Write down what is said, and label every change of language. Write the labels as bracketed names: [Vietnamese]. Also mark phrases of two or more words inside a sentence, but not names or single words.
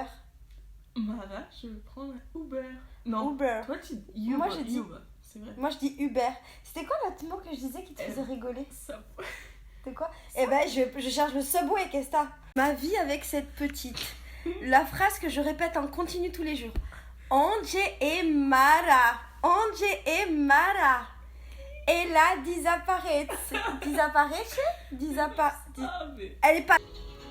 [French] Mara, je vais prendre un Uber. Non. Uber. Toi, tu dis Uber. Moi, j'ai dit- Uber. C'est vrai. Moi je dis Uber. C'était quoi l'autre mot que je disais qui te faisait rigoler? Ça... C'était quoi? Eh ben je cherche le Subway, qu'est-ce que t'as? Ma vie avec cette petite. La phrase que je répète en continu tous les jours. [Portuguese] Onde e Mara. Onde e Mara. [French] Et là, [Portuguese] disaparece. Disaparece? [French] Ah, mais... Elle est pas...